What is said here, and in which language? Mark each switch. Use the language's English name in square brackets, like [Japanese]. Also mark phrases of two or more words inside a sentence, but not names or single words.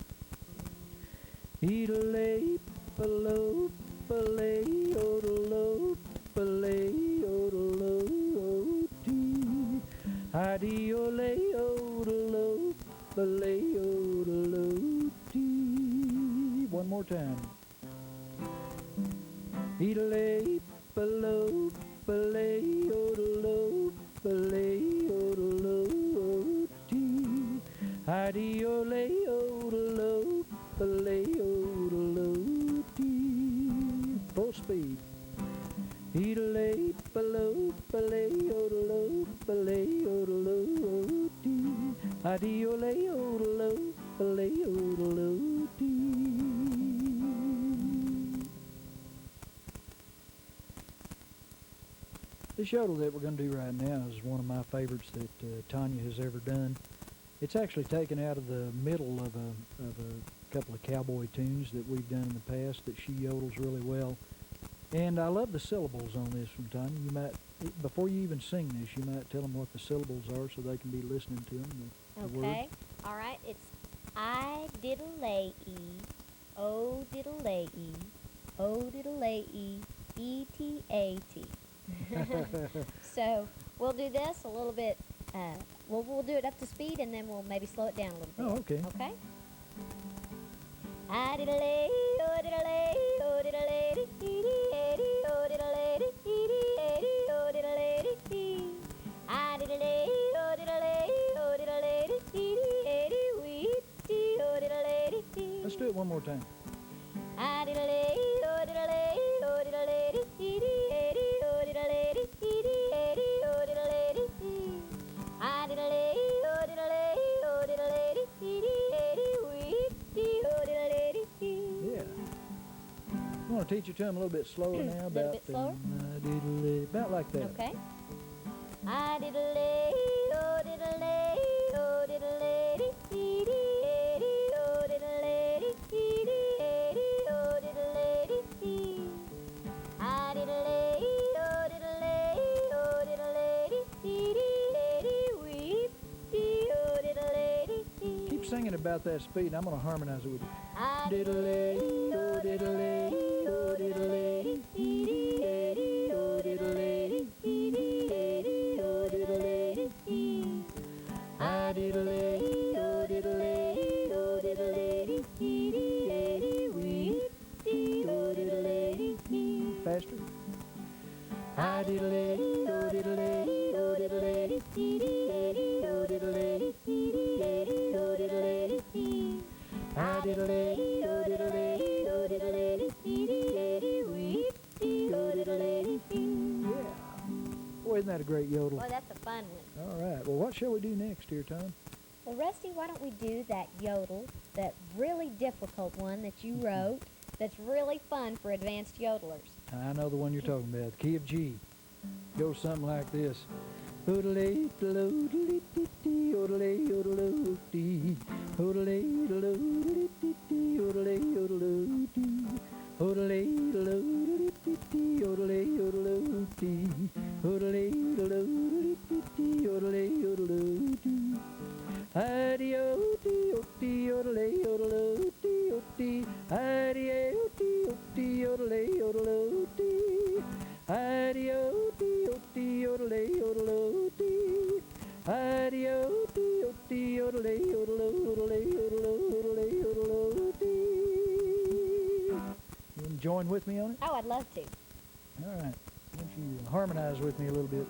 [English] Yodelayeeee, Yodelayeeee, Yodelayeeee, one more time. Yodelayeeee, Yodelayeeee, Yodelayeeee, Yodelayeeee, full speed. Yodelayeeee, Yodelayeeee, Yodelayeeee, This yodel that we're going to do right now is one of my favorites that Tania has ever done. It's actually taken out of the middle of a couple of cowboy tunes that we've done in the past that she yodels really well. And I love the syllables on this from Tanya. You might, before you even sing this, you might tell them what the syllables are so they can be listening to them. The Okay. All right. It's I-diddle-lay-ee, O-diddle-lay-ee, O-diddle-lay-ee, E-T-A-T. So we'll do this a little bit. We'll do it up to speed, and then we'll maybe slow it down a little bit. Oh, okay. Okay? I-diddle-lay, O-diddle-lay, O-diddle-lay, dee-dee-dee, O-diddle-lay, dee-dee-dee, O-diddle-lay, dee. I-diddle-lay, O-diddle-lay, O-diddle-lay, dee-dee-dee, wee-dee, O-diddle-lay, dee. Let's do it one more time. I-diddle-lay, O-diddle-lay, O-diddle-lay, dee-dee-dee, O-diddle-lay, dee-dee-dee, O-diddle-lay, dee. I-diddle-lay, O-diddle-lay, O-diddle-lay, dee-dee-dee, wee-dee, O-diddle-lay, dee. Yeah. I want to teach it to them a little bit slower now. A little bit slower? About like that. Okay. I-diddle-lay, O-diddle-lay, O-diddle-lay, dee-dee-dee, O-diddle-lay, dee-dee-dee, O-diddle-lay, dee. I-diddle-lay, O-diddle-lay, O-diddle-lay, dee-dee-dee, wee-dee, O-diddle-lay, dee. Keep singing about that speed. I'm going to harmonize it with you. I-diddle-lay, O-diddle-lay, O-diddle-lay, dee-dee-dee, O-diddle-lay, dee-dee-dee, O-diddle-lay, dee. I-diddle-lay, O-diddle-lay, O-diddle-lay, dee-dee-dee, wee-dee, O-diddle-lay, dee. Faster. I-diddle-lay, O-diddle-lay, O-diddle-lay, dee-dee-dee, O-diddle-lay, dee-dee-dee, O-diddle-lay, dee. I-diddle-lay, O-diddle-lay, O-diddle-lay, dee-dee-dee, wee-dee, O-diddle-lay, dee. Yeah. Boy, isn't that a great yodel? Boy, that's a fun one. All right. Well, what shall we do next here, Tom? Well, Rusty, why don't we do that yodel, that really difficult one that you wrote, that's really fun for advanced yodelers. I know the one you're talking about. The key of G. Goes something like this. Yodelay, yodelay, yodelay, yodelay, yodelay, yodelay, yodelay, yodelay, yodelay, yodelay, yodelay, yodelay, yodelay. Adi-o-dee-o-dee, yodelay, yodelay, adi-o-dee-o-dee, yodelay, yodelay, adi-o-dee-o-dee, yodelay, yodelay, adi-o-dee-o-dee, yodelay, yodelay, yodelay, yodelay. You want to join with me on it? Oh, I'd love to. All right. Why don't you harmonize with me a little bit?